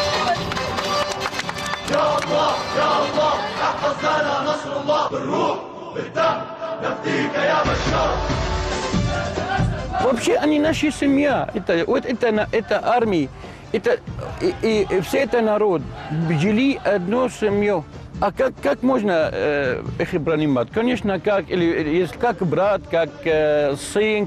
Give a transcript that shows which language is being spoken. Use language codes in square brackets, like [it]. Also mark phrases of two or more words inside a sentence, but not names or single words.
[ar] يا الله يا الله احفظ لنا نصر الله بالروح بالدم نفديك يا بشار. [ru] Вообще они наша семья. Это армия. И все это народ. Жили одну семью. А как можно их принимать? Конечно, как брат, как сын.